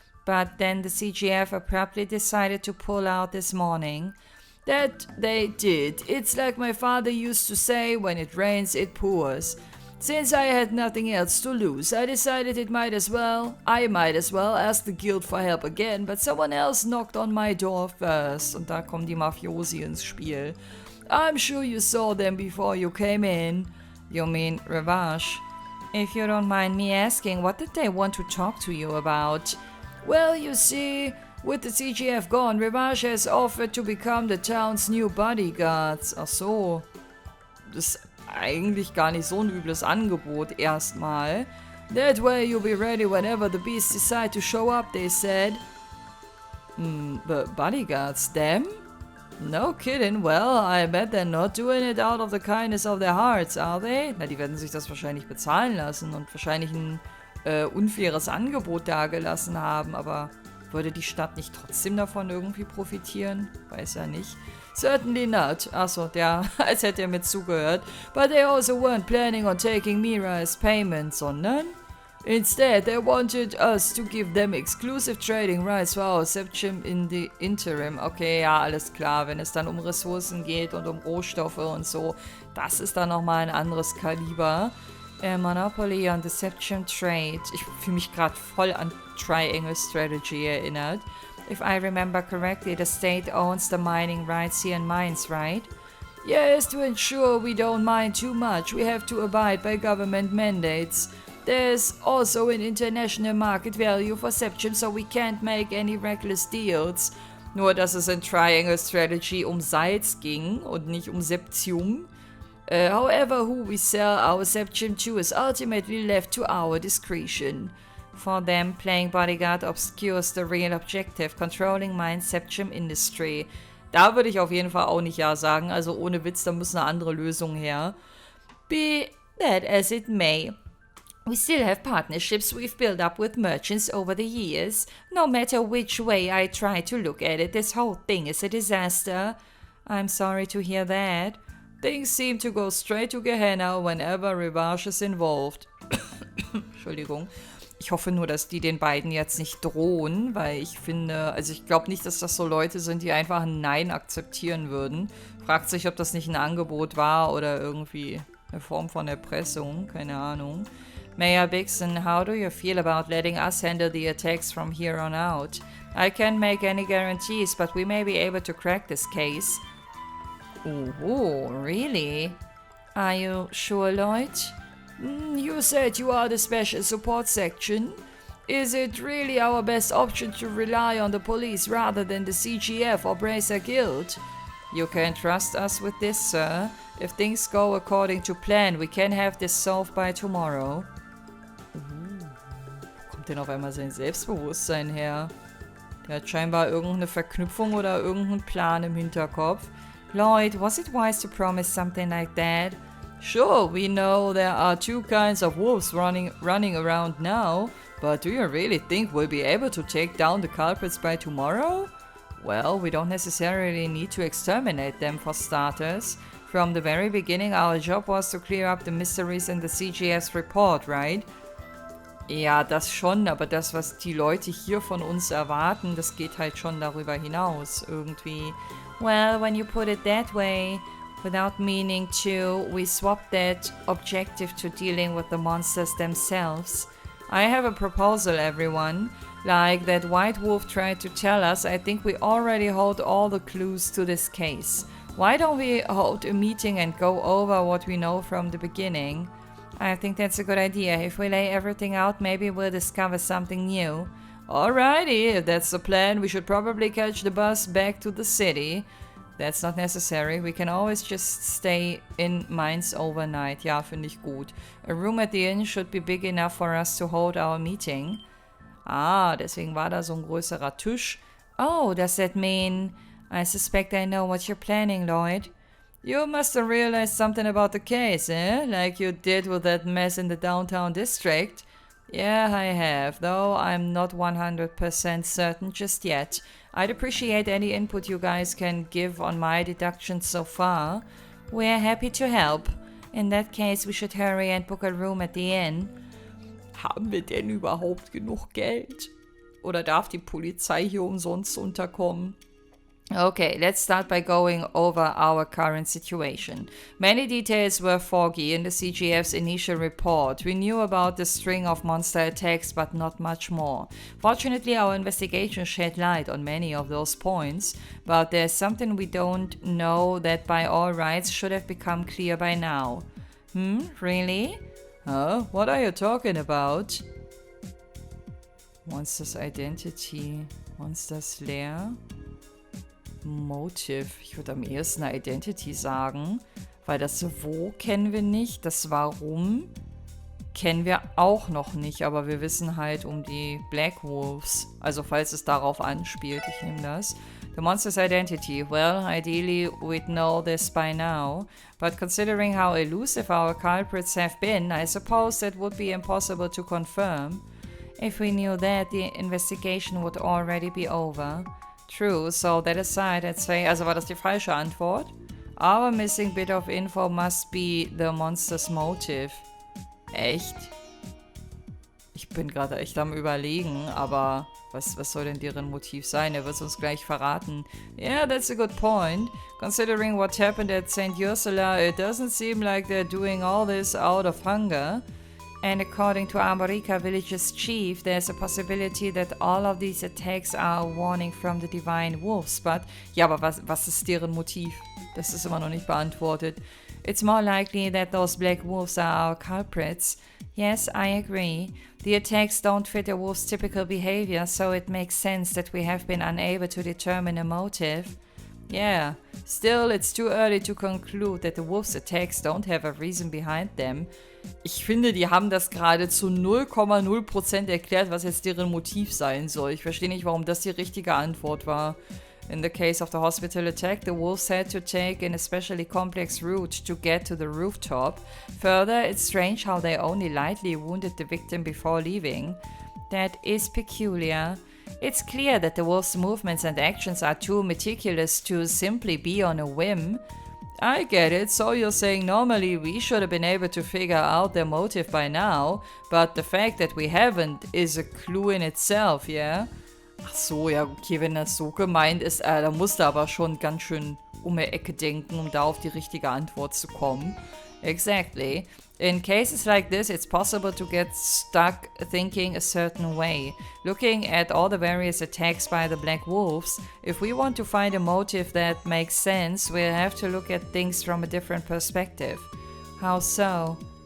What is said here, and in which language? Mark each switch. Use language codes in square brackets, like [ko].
[en] But then the CGF abruptly decided to pull out this morning. That they did. It's like my father used to say, when it rains, it pours. Since I had nothing else to lose, I decided I might as well ask the Guild for help again, but someone else knocked on my door first. [de] Und da kommen die Mafiosi ins Spiel. [en] I'm sure you saw them before you came in. You mean Ravash? If you don't mind me asking, what did they want to talk to you about? Well, you see, with the CGF gone, Ravash has offered to become the town's new bodyguards. [de] Ach so. Das ist eigentlich gar nicht so ein übles Angebot erstmal. [en] That way you'll be ready whenever the beasts decide to show up, they said. Bodyguards, them? No kidding, well, I bet they're not doing it out of the kindness of their hearts, are they? [de] Na, die werden sich das wahrscheinlich bezahlen lassen und wahrscheinlich ein unfaires Angebot dagelassen haben, aber würde die Stadt nicht trotzdem davon irgendwie profitieren? Weiß ja nicht. [en] Certainly not. [de] Achso, der, als hätte er mir zugehört. [en] But they also weren't planning on taking MEHR as payment, sondern instead, they wanted us to give them exclusive trading rights for our Septim in the interim. [de] Okay, ja, alles klar. Wenn es dann um Ressourcen geht und um Rohstoffe und so, das ist dann nochmal ein anderes Kaliber. [en] Monopoly on the Septim Trade. [de] Ich fühle mich gerade voll an Triangle Strategy erinnert. [en] If I remember correctly, the state owns the mining rights here in mines, right? Yes, to ensure we don't mine too much, we have to abide by government mandates. There's also an international market value for Septim, so we can't make any reckless deals. [de] Nur, dass es in Triangle Strategy um Salz ging und nicht um Septium. [en] However, who we sell our Septim to is ultimately left to our discretion. For them, playing bodyguard obscures the real objective, controlling mine's Septim industry. [de] Da würde ich auf jeden Fall auch nicht ja sagen, also ohne Witz, da muss eine andere Lösung her. [en] Be that as it may. We still have partnerships we've built up with merchants over the years. No matter which way I try to look at it, this whole thing is a disaster. I'm sorry to hear that. Things seem to go straight to Gehenna whenever Rivage is involved. [de] Entschuldigung. Ich hoffe nur, dass die den beiden jetzt nicht drohen, weil ich finde, also ich glaube nicht, dass das so Leute sind, die einfach ein Nein akzeptieren würden. Fragt sich, ob das nicht ein Angebot war oder irgendwie eine Form von Erpressung, keine Ahnung. [en] Mayor Bixen, how do you feel about letting us handle the attacks from here on out? I can't make any guarantees, but we may be able to crack this case. Oh, really? Are you sure, Lloyd? You said you are the special support section. Is it really our best option to rely on the police rather than the CGF or Bracer Guild? You can trust us with this, sir. If things go according to plan, we can have this solved by tomorrow. [de] Wo kommt denn auf einmal sein Selbstbewusstsein her? Der hat scheinbar irgendeine Verknüpfung oder irgendeinen Plan im Hinterkopf. [en] Lloyd, was it wise to promise something like that? Sure, we know there are two kinds of wolves running around now, but do you really think we'll be able to take down the culprits by tomorrow? Well, we don't necessarily need to exterminate them for starters. From the very beginning, our job was to clear up the mysteries in the CGS report, right? [de] Ja, das schon, aber das, was die Leute hier von uns erwarten, das geht halt schon darüber hinaus, irgendwie. [en] Well, when you put it that way, without meaning to, we swapped that objective to dealing with the monsters themselves. I have a proposal, everyone. Like that White Wolf tried to tell us, I think we already hold all the clues to this case. Why don't we hold a meeting and go over what we know from the beginning? I think that's a good idea. If we lay everything out, maybe we'll discover something new. Alrighty, if that's the plan, we should probably catch the bus back to the city. That's not necessary. We can always just stay in mines overnight. [de] Ja, finde ich gut. [en] A room at the inn should be big enough for us to hold our meeting. [de] Ah, deswegen war da so ein größerer Tisch. [en] Oh, does that mean... I suspect I know what you're planning, Lloyd. You must have realized something about the case, eh? Like you did with that mess in the downtown district. Yeah, I have, though I'm not 100% certain just yet. I'd appreciate any input you guys can give on my deductions so far. We're happy to help. In that case, we should hurry and book a room at the inn. [de] Haben wir denn überhaupt genug Geld? Oder darf die Polizei hier umsonst unterkommen? [en] Okay, let's start by going over our current situation. Many details were foggy in the CGF's initial report. We knew about the string of monster attacks, but not much more. Fortunately, our investigation shed light on many of those points, but there's something we don't know that by all rights should have become clear by now. Really? Huh? What are you talking about? Monster's identity. Monster's lair. Motive. [de] Ich würde am ehesten Identity sagen, weil das Wo kennen wir nicht, das Warum kennen wir auch noch nicht, aber wir wissen halt um die Black Wolves. Also falls es darauf anspielt, ich nehme das. [en] The monster's identity. Well, ideally we'd know this by now, but considering how elusive our culprits have been, I suppose that would be impossible to confirm. If we knew that, the investigation would already be over. True, so that aside, I'd say, [de] also war das die falsche Antwort? [en] Our missing bit of info must be the monster's motive. [de] Echt? Ich bin gerade echt am Überlegen, aber was soll denn deren Motiv sein? Er wird es uns gleich verraten. [en] Yeah, that's a good point. Considering what happened at St. Ursula, it doesn't seem like they're doing all this out of hunger. And according to America Village's chief, there's a possibility that all of these attacks are a warning from the divine wolves. [de] But, ja, aber was ist deren Motiv? Das ist immer noch nicht beantwortet. [en] It's more likely that those black wolves are our culprits. Yes, I agree. The attacks don't fit a wolf's typical behavior, so it makes sense that we have been unable to determine a motive. Yeah, still, it's too early to conclude that the wolf's attacks don't have a reason behind them. [de] Ich finde, die haben das gerade zu 0,0% erklärt, was jetzt deren Motiv sein soll. Ich verstehe nicht, warum das die richtige Antwort war. [en] In the case of the hospital attack, the wolves had to take an especially complex route to get to the rooftop. Further, it's strange how they only lightly wounded the victim before leaving. That is peculiar. It's clear that the wolves' movements and actions are too meticulous to simply be on a whim. I get it, so you're saying normally we should have been able to figure out their motive by now, but the fact that we haven't is a clue in itself, yeah? [de] Ach so, ja, okay, wenn das so gemeint ist, da musst du aber schon ganz schön um die Ecke denken, um da auf die richtige Antwort zu kommen. [en] Exactly. In cases like this, it's possible to get stuck thinking a certain way. Looking at all the various attacks by the Black Wolves, if we want to find a motive that makes sense, we'll have to look at things from a different perspective. How so?